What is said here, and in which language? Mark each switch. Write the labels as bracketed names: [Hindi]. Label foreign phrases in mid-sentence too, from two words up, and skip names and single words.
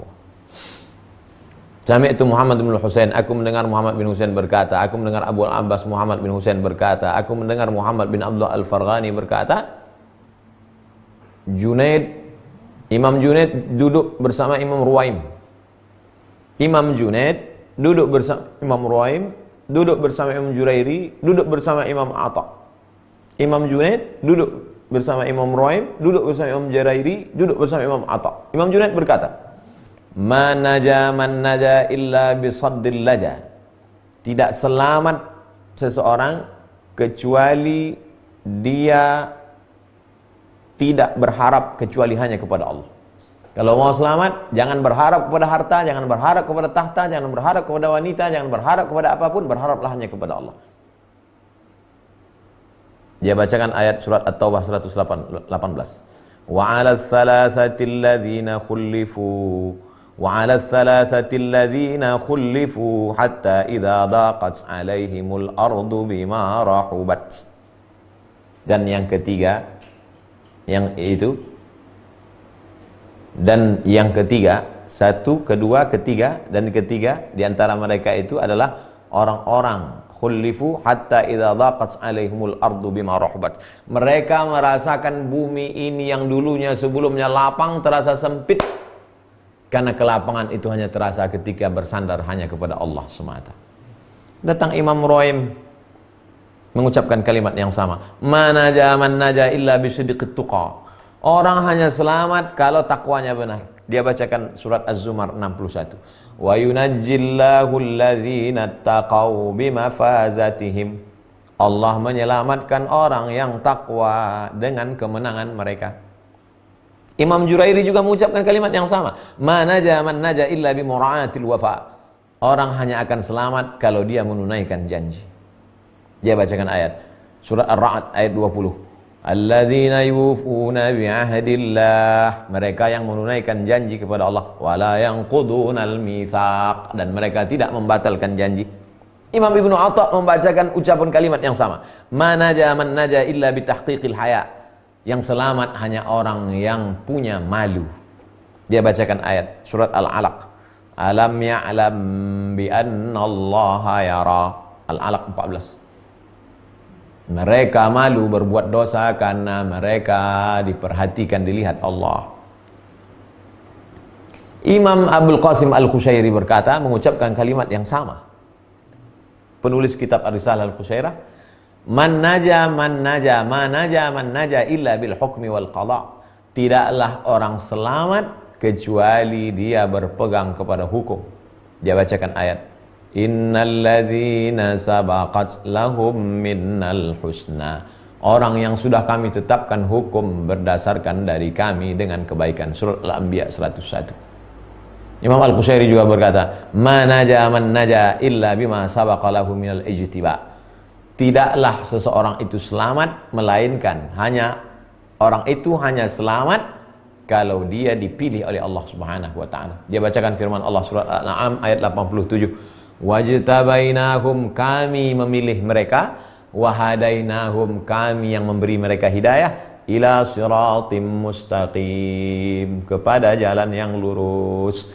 [Indonesian] Sami'tu Muhammad bin Husain, aku mendengar Muhammad bin Husain berkata, aku mendengar Abu Abbas Muhammad bin Husain berkata, aku mendengar Muhammad bin Abdullah Al-Farghani berkata, Imam Junaid duduk bersama Imam Ruwaim. Imam Junaid duduk bersama Imam Ruwaim, duduk bersama Imam Jurairi, duduk bersama Imam Atha. Imam Junaid duduk bersama Imam Ruwaim, duduk bersama Imam Jurairi, duduk bersama Imam Atha. Imam Junaid berkata, [Arabic] من نجا إلا بصدق اللجا, [Indonesian] tidak selamat seseorang kecuali dia tidak berharap kecuali hanya kepada Allah. Kalau mau selamat, jangan berharap kepada harta, jangan berharap kepada tahta, jangan berharap kepada wanita, jangan berharap kepada apapun, berharaplah hanya kepada Allah. Dia bacakan ayat surat At-Taubah 118. [Arabic] وعلى الثلاثة الذين خلفوا وعلى الثلاثة الذين خلفوا حتى إذا ضاقت عليهم الأرض بما رحبت. [Indonesian] Dan yang ketiga, satu, kedua, ketiga, dan ketiga di antara mereka itu adalah orang-orang [Arabic] خلفوا حتى إذا ضاقت عليهم الأرض بما رحبت. [Indonesian] Mereka merasakan bumi ini yang dulunya sebelumnya lapang terasa sempit. Karena kelapangan itu hanya terasa ketika bersandar hanya kepada Allah semata. Datang Imam Ruwaim mengucapkan kalimat yang sama. [Arabic] ما نجا من نجا إلا بصدق التقى. [Indonesian] Orang hanya selamat kalau takwanya benar. Dia bacakan surat Az-Zumar 61. [Arabic] وينجي الله الذين اتقوا بمفازتهم. [Indonesian] Allah menyelamatkan orang yang takwa dengan kemenangan mereka. Imam Jurairi juga mengucapkan kalimat yang sama. [Arabic] ما نجا من نجا إلا بمراعاة الوفا. [Indonesian] Orang hanya akan selamat kalau dia menunaikan janji. Dia bacakan ayat surat Ar-Ra'd ayat 20. [Arabic] الذين يوفون بعهد الله. [Indonesian] Mereka yang menunaikan janji kepada Allah. [Arabic] ولا ينقضون الميثاق. [Indonesian] Dan mereka tidak membatalkan janji. Imam Ibnu Atha membacakan ucapan kalimat yang sama. [Arabic] ما نجا من نجا إلا بتحقيق الحيا. [Indonesian] Yang selamat hanya orang yang punya malu. Dia bacakan ayat surat Al-Alaq. [Arabic] ألم يعلم بأن الله يرى. [Indonesian] Al-Alaq 14. Mereka malu berbuat dosa karena mereka diperhatikan, dilihat Allah. Imam Abdul Qasim Al-Qushairi berkata, mengucapkan kalimat yang sama. Penulis kitab Ar-Risalah Al-Qushairah, [Arabic] من نجا من نجا ما نجا من نجا إلا بالحكم والقضا. [Indonesian] Tidaklah orang selamat kecuali dia berpegang kepada hukum. Dia bacakan ayat, [Arabic] إن الذين سبقت لهم منا الحسنى. [Indonesian] Orang yang sudah kami tetapkan hukum berdasarkan dari kami dengan kebaikan. Surat Al-Anbiya 101. Imam Al-Qushairi juga berkata, [Arabic] ما نجا من نجا إلا بما سبق له من الاجتبا. [Indonesian] Tidaklah seseorang itu selamat melainkan orang itu hanya selamat kalau dia dipilih oleh Allah [Arabic] سبحانه وتعالى. [Indonesian] Dia bacakan firman Allah surat Al-An'am ayat 87. Wajtabainahum, kami memilih mereka, wahadainahum, kami yang memberi mereka hidayah, [Arabic] إلى صراط مستقيم, [Indonesian] kepada jalan yang lurus.